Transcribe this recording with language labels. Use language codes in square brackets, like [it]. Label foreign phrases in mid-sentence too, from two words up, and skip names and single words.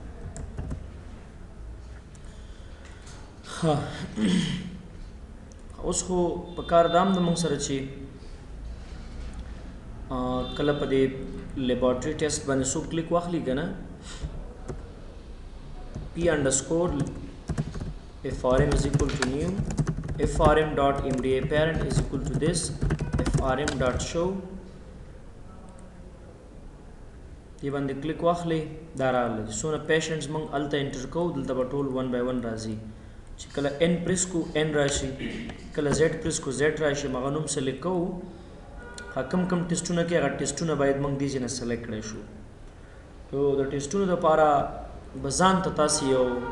[ps] اوس خو په کار دام د مونږ سره چې کله په دې [en] laboratory test [ps] باندې څوک کلیک واخلي که نه [en] p_frm is equal to new frm.mda parent is equal to this frm.show [ps] دی باندې کلیک واخلي دا راغلی څونه پیشنټس موږ هلته انټر کوو دلته به ټول 1 by 1 راځي چې کله n پریس کو n راشي کله z پریس کو z راشي هغه نوم سلیکټ کوو کوم کوم ټیسټونه کې هغه ټیسټونه باید موږ دې نه سلیکټ کړی شو نو د ټیسټونو دپاره به ځان ته تاسې یو